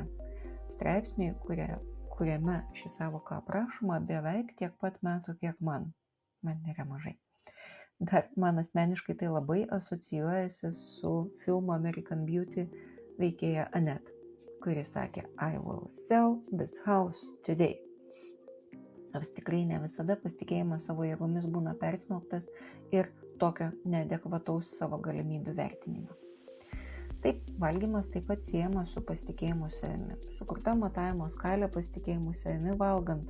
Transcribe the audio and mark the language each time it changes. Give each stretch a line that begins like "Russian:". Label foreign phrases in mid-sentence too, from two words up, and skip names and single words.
Lithuanian: Straipsniui, kuriame ši sąvoka aprašoma, beveik tiek pat metų, kiek man nėra mažai. Dar man asmeniškai tai labai asocijuojasi su filmo American Beauty veikėja Annette, kuri sakė
English: I will sell this house today.
Lithuanian: Nors tikrai ne visada pasitikėjimas savo jėgomis būna persmelktas ir tokio neadekvataus savo galimybių vertinimo. Taip, valgymas taip pat siejamas su pasitikėjimu savimi. Sukurta matavimo skalė pasitikėjimu savimi valgant.